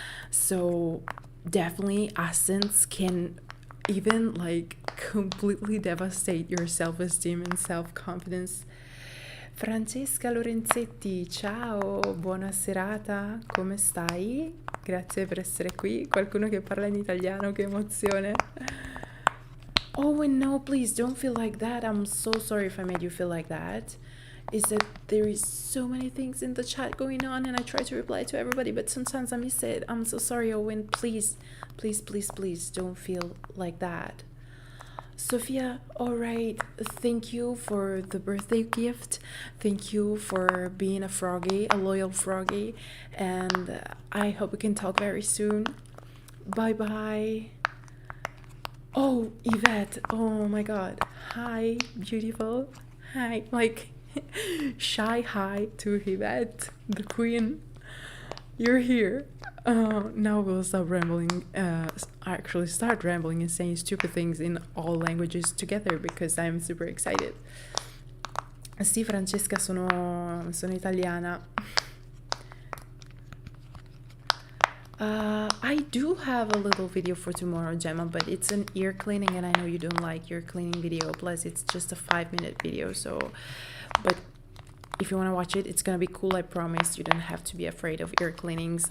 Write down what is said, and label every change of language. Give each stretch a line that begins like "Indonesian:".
English: So definitely accents can even like completely devastate your self-esteem and self-confidence.
Italian: Francesca Lorenzetti, ciao, buona serata, come stai? Grazie per essere qui. Qualcuno che parla in italiano, che emozione.
English: Oh, and no, please don't feel like that. I'm so sorry if I made you feel like that. Is that there is so many things in the chat going on and I try to reply to everybody, but sometimes I miss it. I'm so sorry, Owen. Please don't feel like that. Sophia, all right, thank you for the birthday gift. Thank you for being a loyal froggy, and I hope we can talk very soon. Bye. Oh, Yvette, oh my god. Hi, beautiful. Hi, like shy hi to Yvette, the queen. You're here. Now we'll stop rambling. Actually start rambling and saying stupid things in all languages together because I'm super excited.
Italian: Sì, Francesca, sono italiana.
English: I do have a little video for tomorrow, Gemma, but it's an ear cleaning and I know you don't like ear cleaning video. Plus, it's just a 5-minute video, so... But if you want to watch it, it's gonna be cool, I promise. You don't have to be afraid of ear cleanings.